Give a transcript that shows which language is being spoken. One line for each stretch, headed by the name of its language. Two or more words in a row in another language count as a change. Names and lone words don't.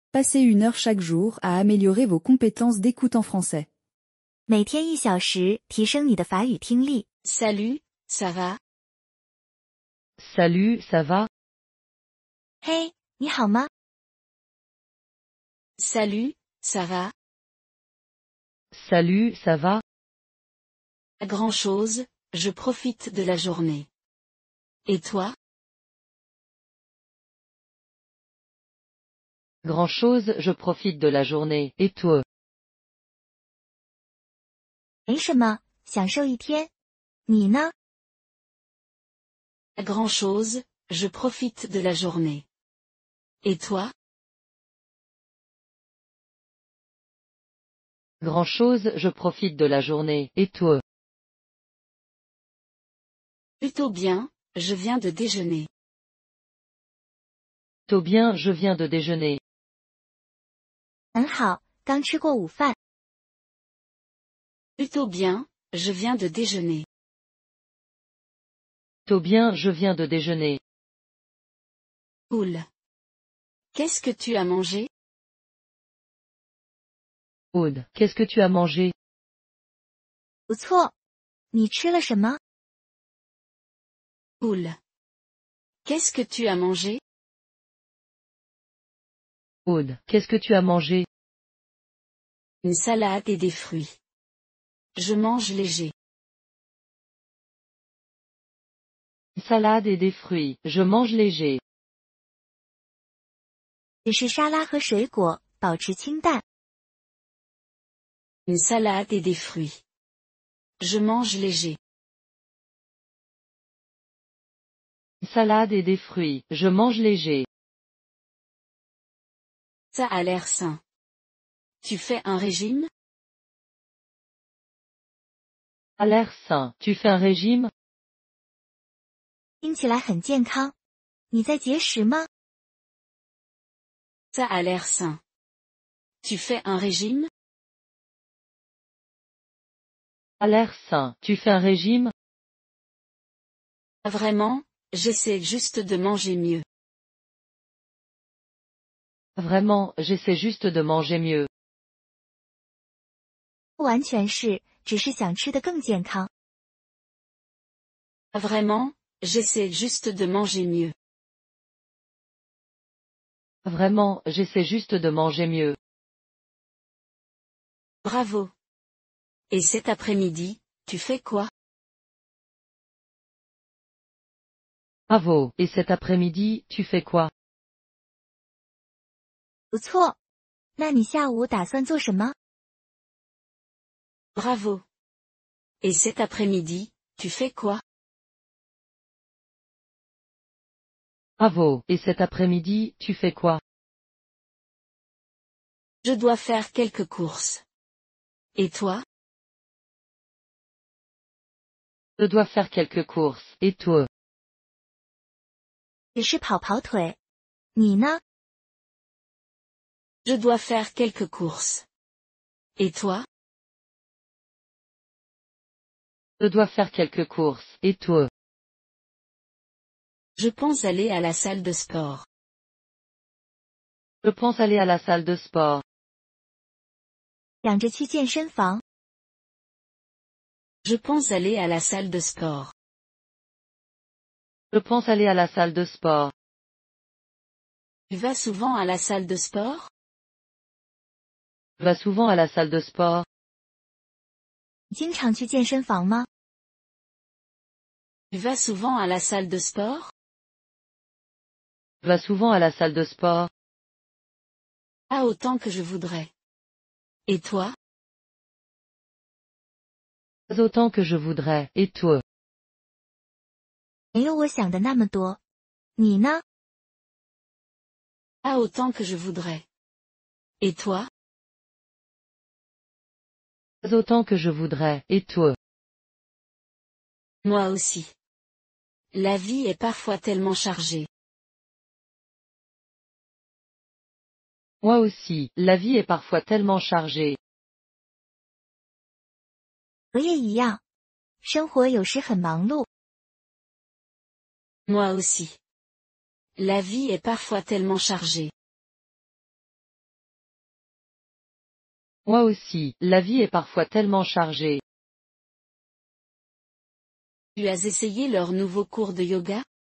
French: Passez 1 heure chaque jour à améliorer vos compétences d'écoute en français.
Chinese: 每天1小时，提升你的法语听力。
French: Salut, ça va? Salut, ça va?
Chinese: 嘿，你好吗？
French: Salut, ça va? Salut, ça va? Pas grand-chose, je profite de la journée. Et toi? Grand-chose, je profite de la journée, et toi?
Chinese: 没什么，享受一天。你呢？
French: Pas grand-chose, je profite de la journée. Et toi? Grand-chose, je profite de la journée, et toi? Plutôt bien, je viens de déjeuner. Plutôt bien, je viens de déjeuner.
Chinese: 很好，刚吃过午饭。
French: Plutôt bien, je viens de déjeuner. Plutôt bien, je viens de déjeuner. Cool. Qu'est-ce que tu as mangé? Aude, qu'est-ce que tu as mangé?
Chinese: 不错，你吃了什么？
French: Cool. Qu'est-ce que tu as mangé? Aude, qu'est-ce que tu as mangé? Une salade et des fruits. Je mange léger. Une salade et des fruits, je mange léger.
Chinese: 只是沙拉和水果，保持清淡。
French: Une salade et des fruits. Je mange léger. Une salade et des fruits, je mange léger. Ça a l'air sain. Tu fais un régime? A l'air sain, tu fais un régime?
Chinese: 听起来很健康。你在节食吗？
French: Ça a l'air sain. Tu fais un régime? A l'air sain, tu fais un régime? Vraiment, j'essaie juste de manger mieux. Vraiment, j'essaie juste de manger mieux.
Chinese: 不完全是，只是想吃得更健康。
French: Vraiment, j'essaie juste de manger mieux. Vraiment, j'essaie juste de manger mieux. Bravo. Et cet après-midi, tu fais quoi? Bravo, et cet après-midi, tu fais quoi?
Chinese: 不错，那你下午打算做什么？
French: Bravo. Et cet après-midi, tu fais quoi? Bravo, et cet après-midi, tu fais quoi? Je dois faire quelques courses. Et toi? Je dois faire quelques courses, et toi?
Chinese: 只是跑跑腿。你呢？
French: Je dois faire quelques courses. Et toi? Je dois faire quelques courses, et toi? Je pense aller à la salle de sport. Je pense aller à la salle de sport.
Chinese: 想着去健身房。
French: Je pense aller à la salle de sport. Je pense aller à la salle de sport. Tu vas souvent à la salle de sport? Tu vas souvent à la salle de sport?
Chinese: 经常去健身房吗？
French: Tu vas souvent à la salle de sport? Tu vas souvent à la salle de sport? Pas autant que je voudrais. Et toi? Pas autant que je voudrais, et toi?
Chinese: 没有我想的那么多。你呢？
French: Pas autant que je voudrais. Et toi? Pas autant que je voudrais, et toi? Moi aussi. La vie est parfois tellement chargée. Moi aussi, la vie est parfois tellement chargée.
Chinese: 我也一样。生活有时很忙碌。
French: Moi aussi. La vie est parfois tellement chargée. Moi aussi, la vie est parfois tellement chargée. Tu as essayé leur nouveau cours de yoga?